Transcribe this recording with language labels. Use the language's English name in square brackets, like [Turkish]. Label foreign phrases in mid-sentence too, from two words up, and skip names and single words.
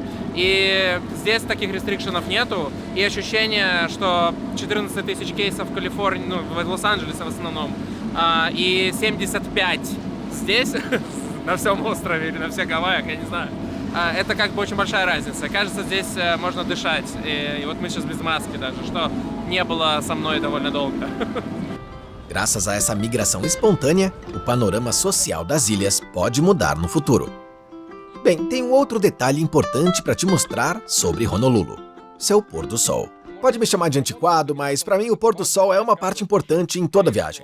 [Russian] И здесь таких рестрикшенов нету. И ощущение, что 14 тысяч кейсов в Калифорнии, ну, в Лос-Анджелесе в основном, и 75 здесь, на всем острове или на всех Гавайях, я не знаю. Это как бы очень большая разница. Кажется, здесь можно dышать. И вот мы сейчас без маски даже, что не было со mной довольно долго. [Portuguese] Graças a essa migração espontânea, o panorama social das ilhas pode mudar no futuro. Bem, tem um outro detalhe importante para te mostrar sobre Honolulu: seu pôr do sol. Pode me chamar de antiquado, mas para mim o pôr do sol é uma parte importante em toda viagem.